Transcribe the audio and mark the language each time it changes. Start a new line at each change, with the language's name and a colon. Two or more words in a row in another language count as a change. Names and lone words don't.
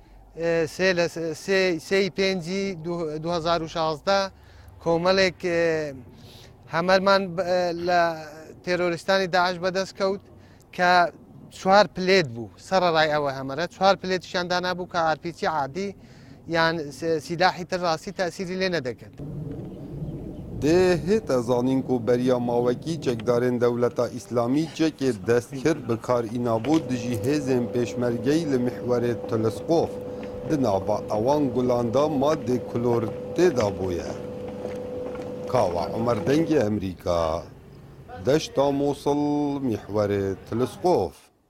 Central Kurdish: سێی پێنجی 2016 کۆمەڵێک هەمەرمان لە تێرۆریستانی داعش بەدەست کەوت کە چوار پلێت بوو سەرڕای ئەوە هەمەرە چوار پلێتیشیان دانابوو کە ئارپیچی عادی یان سیلاحی تر ڕاستی تاسیری لێ نەدەکرد.
Kurdish: Dê hête zanîn ku beriya mawekî çekdarên dewleta îslamî çekê destkir bi karînabû dijî hêzên pêşmergeyî li mihwerê Telesqof di nava ewan gulan da madê kulor têda bûye. Kawa Umer Dengê Emerîka, Deşta Mosil, mihwerê Telesqof.